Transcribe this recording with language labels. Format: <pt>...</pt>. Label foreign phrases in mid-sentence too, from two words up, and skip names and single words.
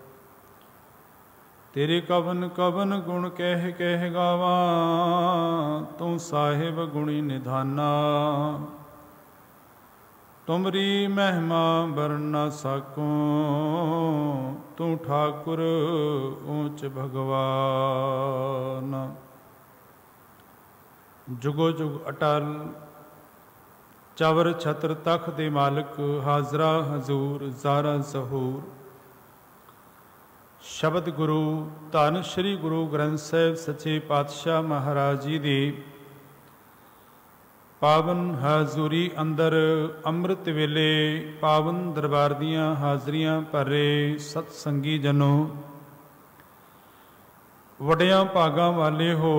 <pa>ਤੇਰੇ ਕਵਨ ਕਵਨ ਗੁਣ ਕਹਿ ਕਹਿ ਗਾਵਾ, ਤੂ ਸਾਹਿਬ ਗੁਣੀ ਨਿਧਾਨਾ। ਤੁਮਰੀ ਮਹਿਮਾ ਬਰਨ ਨ ਸਾਕਉ, ਤੂ ਠਾਕੁਰ ਊਚ ਭਗਵਾਨ। ਜੁਗੋ ਜੁਗ ਅਟੱਲ ਚਵਰ ਛਤਰ ਤਖ਼ਤ ਦੇ ਮਾਲਕ, ਹਾਜ਼ਰਾ ਹਜ਼ੂਰ ਜ਼ਾਹਰਾ ਜ਼ਹੂਰ। ਸ਼ਬਦ ਗੁਰੂ ਧੰਨ ਸ੍ਰੀ ਗੁਰੂ ਗ੍ਰੰਥ ਸਾਹਿਬ ਸੱਚੇ ਪਾਤਸ਼ਾਹ ਮਹਾਰਾਜ ਜੀ ਦੀ ਪਾਵਨ ਹਜ਼ੂਰੀ ਅੰਦਰ ਅੰਮ੍ਰਿਤ ਵੇਲੇ ਪਾਵਨ ਦਰਬਾਰ ਦੀਆਂ ਹਾਜ਼ਰੀਆਂ ਭਰੇ ਸਤਸੰਗੀ ਜਨੋ, ਵੱਡੀਆਂ ਭਾਗਾਂ ਵਾਲੇ ਹੋ।</pa>